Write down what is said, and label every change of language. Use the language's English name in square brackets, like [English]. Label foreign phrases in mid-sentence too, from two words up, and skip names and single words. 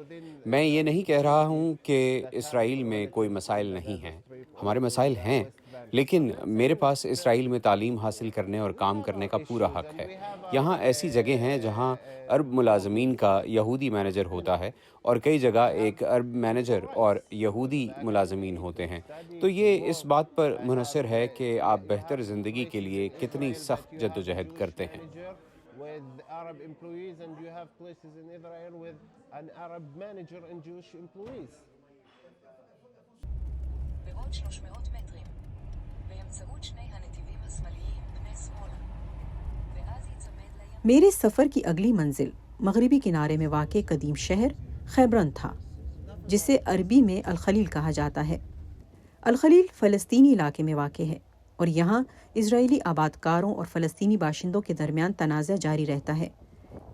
[Urdu] میں یہ نہیں کہہ رہا ہوں کہ اسرائیل میں کوئی مسائل نہیں ہیں، ہمارے مسائل ہیں، لیکن میرے پاس اسرائیل میں تعلیم حاصل کرنے اور کام کرنے کا پورا حق ہے۔ یہاں ایسی جگہ ہیں جہاں عرب ملازمین کا یہودی مینیجر ہوتا ہے اور کئی جگہ ایک عرب مینیجر اور یہودی ملازمین ہوتے ہیں، تو یہ اس بات پر منحصر ہے کہ آپ بہتر زندگی کے لیے کتنی سخت جدوجہد کرتے ہیں۔ [English] with Arab employees and you have places in Israel with an Arab manager and Jewish employees. [Hebrew] בעוד 300 מטרים, באמצעות שני הנתיבים השמאליים פני שמאלה, ואז ייצמד לים. [Urdu] میرے سفر کی اگلی منزل مغربی کنارے میں واقع قدیم شہر خیبرن تھا، جسے عربی میں الخلیل کہا جاتا ہے۔ الخلیل فلسطینی علاقے میں واقع ہے اور یہاں اسرائیلی آباد کاروں اور فلسطینی باشندوں کے درمیان تنازع جاری رہتا ہے۔